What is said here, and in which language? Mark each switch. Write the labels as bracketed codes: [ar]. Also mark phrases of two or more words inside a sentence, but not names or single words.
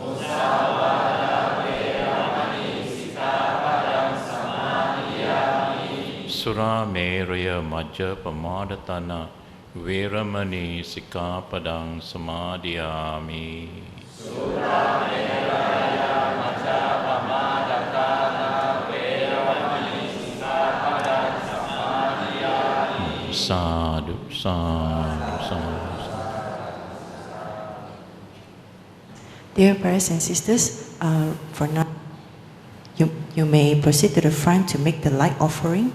[pi] Surameraya Majja Pamadatana Viramani Sikkhapadang Samadhiyami. Sadhu, sadhu, sadhu. [en] Dear brothers and sisters, for now, you may proceed to the front to make the light offering.